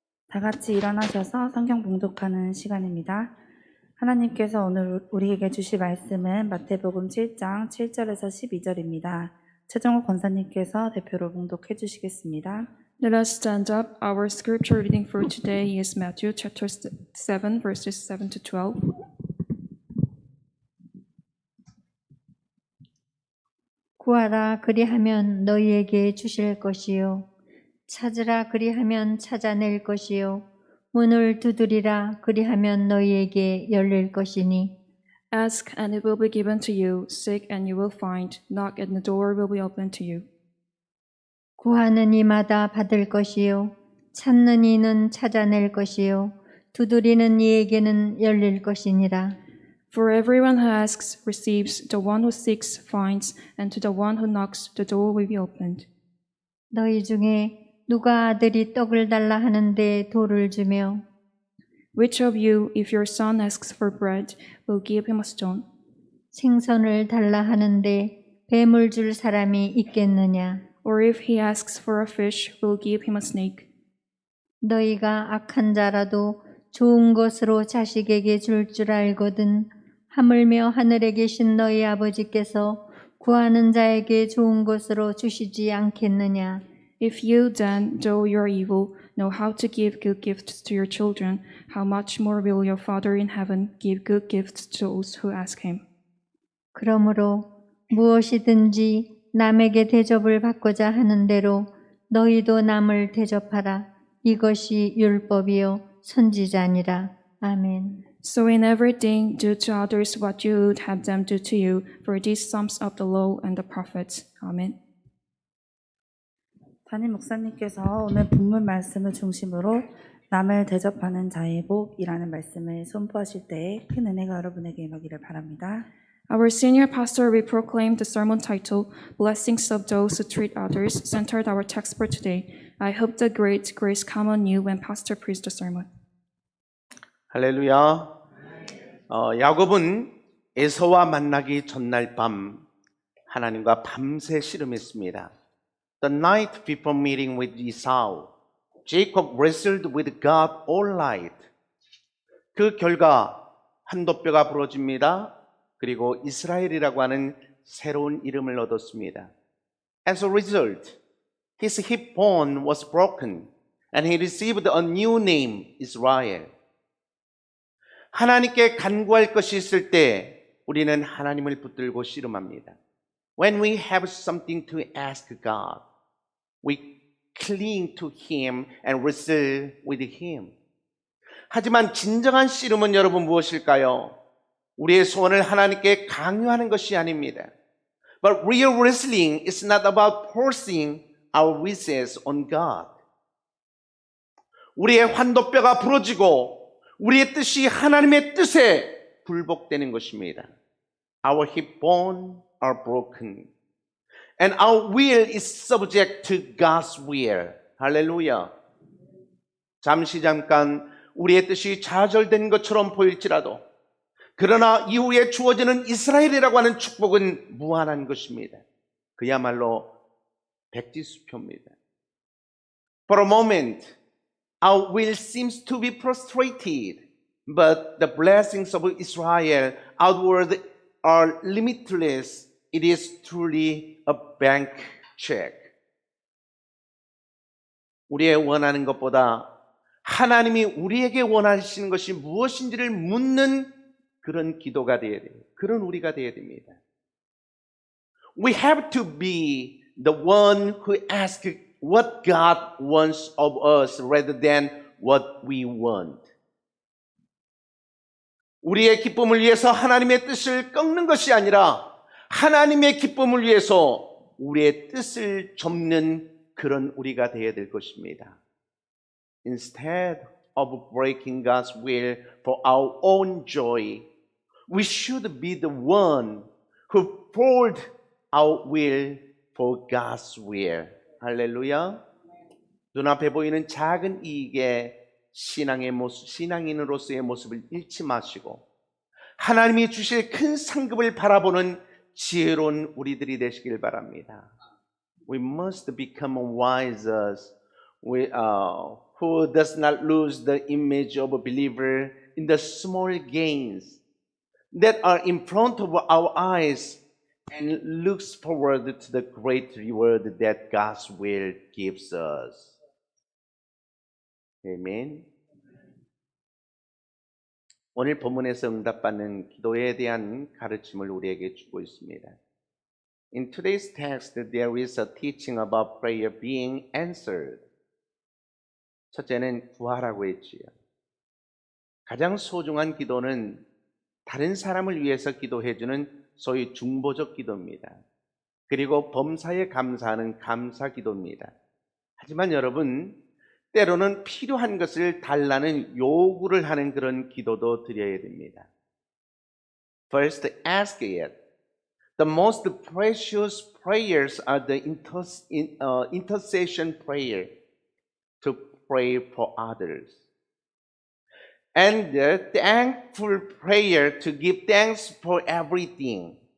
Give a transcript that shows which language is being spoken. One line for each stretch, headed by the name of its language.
Korean: 다 같이 일어나셔서 성경 봉독하는 시간입니다. 하나님께서 오늘 우리에게 주실 말씀은 마태복음 7장 7절에서 12절입니다. 최정호 권사님께서 대표로 봉독해 주시겠습니다.
English: Let us stand up. Our scripture reading for today is Matthew chapter 7, verses 7 to 12.
Korean: 구하라 그리하면 너희에게 주실 것이요 찾으라 그리하면 찾아낼 것이요 문을 두드리라 그리하면 너희에게 열릴 것이니
English: Ask and it will be given to you. Seek and you will find. Knock and the door will be opened to you.
Korean: 구하는 이마다 받을 것이요 찾는 이는 찾아낼 것이요 두드리는 이에게는 열릴 것이니라.
English: For everyone who asks receives, the one who seeks finds, and to the one who knocks the door will be opened.
Korean: 너희 중에 누가 아들이 떡을 달라 하는데 돌을 주며
English: Which of you, if your son asks for bread, will give him a stone?
Korean: 생선을 달라 하는데 뱀을 줄 사람이 있겠느냐?
English: Or if he asks for a fish, will give him a snake?
Korean: 너희가 악한 자라도 좋은 것으로 자식에게 줄 줄 알거든 하물며 하늘에 계신 너희 아버지께서 구하는 자에게 좋은 것으로 주시지 않겠느냐?
English: If you then, though you are evil, know how to give good gifts to your children, how much more will your Father in heaven give good gifts to those who ask him?
Korean: 그러므로 무엇이든지 남에게 대접을 받고자 하는 대로 너희도 남을 대접하라. 이것이 율법이요 선지자니라. 아멘.
English: So in everything, do to others what you would have them do to you, for this sums up the law and the prophets. Amen.
Korean: 담임 목사님께서 오늘 본문 말씀을 중심으로 남을 대접하는 자의 복이라는 말씀을 선포하실 때에 큰 은혜가 여러분에게 임하기를 바랍니다.
English: Our senior pastor will proclaim the sermon title, Blessings of Those Who Treat Others, centered our text for today. I hope the great grace come on you when pastor preached the sermon.
Korean: 할렐루야. 야곱은 에서와 만나기 전날 밤 하나님과 밤새 씨름했습니다.
English: The night before meeting with Esau, Jacob wrestled with God all night.
Korean: 그 결과 한도뼈가 부러집니다. 그리고 이스라엘이라고 하는 새로운 이름을 얻었습니다.
English: As a result, his hip bone was broken and he received a new name, Israel.
Korean: 하나님께 간구할 것이 있을 때 우리는 하나님을 붙들고 씨름합니다.
English: When we have something to ask God, we cling to Him and wrestle with Him.
Korean: 하지만 진정한 씨름은 여러분 무엇일까요? 우리의 소원을 하나님께 강요하는 것이 아닙니다.
English: But real wrestling is not about forcing our wishes on God.
Korean: 우리의 환도뼈가 부러지고 우리의 뜻이 하나님의 뜻에 굴복되는 것입니다.
English: Our hip bone are broken and our will is subject to God's will.
Korean: 할렐루야. 잠깐 우리의 뜻이 좌절된 것처럼 보일지라도 그러나 이후에 주어지는 이스라엘이라고 하는 축복은 무한한 것입니다. 그야말로 백지수표입니다.
English: For a moment, our will seems to be frustrated, but the blessings of Israel outward are limitless. It is truly a blank check.
Korean: 우리의 원하는 것보다 하나님이 우리에게 원하시는 것이 무엇인지를 묻는 그런 기도가 되어야 돼요. 그런 우리가 되어야 됩니다.
English: We have to be the one who asks what God wants of us rather than what we want.
Korean: 우리의 기쁨을 위해서 하나님의 뜻을 꺾는 것이 아니라 하나님의 기쁨을 위해서 우리의 뜻을 접는 그런 우리가 되어야 될 것입니다.
English: Instead of breaking God's will for our own joy, we should be the one who fold our will for God's will.
Korean: 할렐루야. 눈앞에 보이는 작은 이익에 신앙의 모습, 신앙인으로서의 모습을 잃지 마시고 하나님이 주실 큰 상급을 바라보는 지혜로운 우리들이 되시길 바랍니다.
English: We must become wise who does not lose the image of a believer in the small gains that are in front of our eyes and looks forward to the great reward that God's will gives us. Amen.
Korean: 오늘 본문에서 응답받는 기도에 대한 가르침을 우리에게 주고 있습니다.
English: In today's text, there is a teaching about prayer being answered.
Korean: 첫째는 구하라고 했지요. 가장 소중한 기도는 다른 사람을 위해서 기도해주는 소위 중보적 기도입니다. 그리고 범사에 감사하는 감사 기도입니다. 하지만 여러분, 때로는 필요한 것을 달라는 요구를 하는 그런 기도도 드려야 됩니다.
English: First, ask it. The most precious prayers are the intercession prayer to pray for others. And the thankful prayer to give thanks for everything.